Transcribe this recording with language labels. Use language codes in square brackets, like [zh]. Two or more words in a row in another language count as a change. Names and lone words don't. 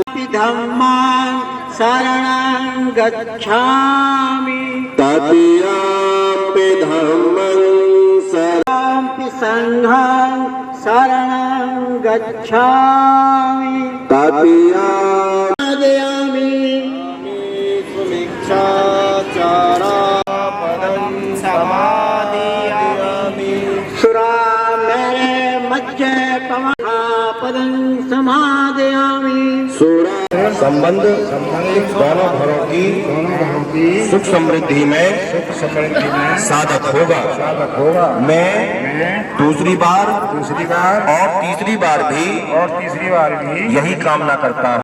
[pi] धम्मां शरणं गच्छामि तृतीयंपि धम्मं शरणं संघं शरणं गच्छामि तृतीयंपि सुरामेरे मज्जे पदं समादयामि [hi] संबंध दोनों घरों की सुख समृद्धि में साधक होगा। मैं दूसरी बार और तीसरी बार भी यही कामना करता हूँ।